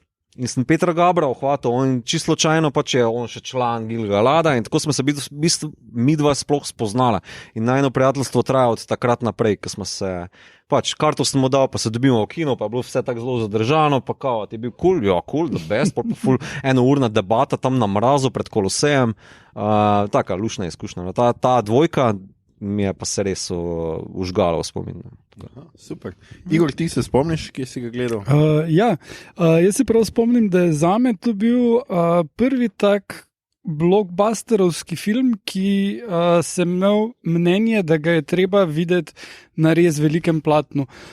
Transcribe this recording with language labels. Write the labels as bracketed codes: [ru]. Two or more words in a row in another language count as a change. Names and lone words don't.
[sl] In sem Petra Gabra ohvatil, on čisto slučajno pač je on še član Gil-galada in tako smo se mi dva sploh spoznala. In najno prijateljstvo traja od takrat naprej, ko smo se, pač karto sem mu dal, pa se dobimo v kino, pa je bilo vse tako zelo zadržano, pa kao, ti je bil cool, ja, [en] cool, the best, [sl] pa ful enourna debata tam na mrazu pred Kolosejem, taka lušna izkušnja. Ta 2 mi je pa se res užgalo v spomin. Super. Igor, ti se spomniš, kje si ga gledal? Jaz se prav spomnim, da je zame to bil prvi tak blockbusterovski film, ki sem imel mnenje, da ga je treba videti na res velikem platnu.